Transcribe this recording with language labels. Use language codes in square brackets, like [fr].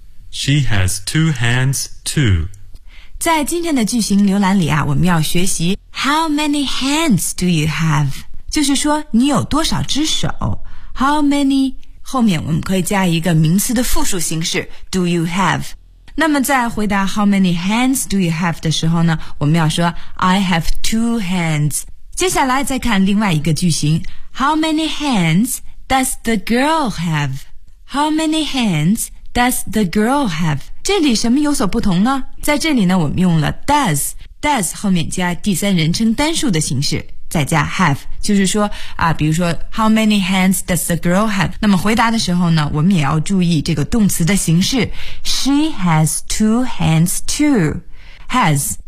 [en] She has two hands too. [zh] 在今天的句型浏览里啊，我们要学习 [en] How many hands do you have? [zh] 就是说你有多少只手。 [en] How many? [zh] 后面我们可以加一个名词的复数形式 [en] Do you have? [zh] 那么在回答 [en] How many hands do you have [zh] 的时候呢，我们要说 [en] I have two hands. [zh] 接下来再看另外一个句型， [en] How many hands does the girl have? How many hands does the girl have? [zh] 这里什么有所不同呢？在这里呢我们用了 does,does 后面加第三人称单数的形式，再加 have， 就是说啊，比如说 [en] How many hands does the girl have? [zh] 那么回答的时候呢，我们也要注意这个动词的形式。 [en] She has two hands too. Has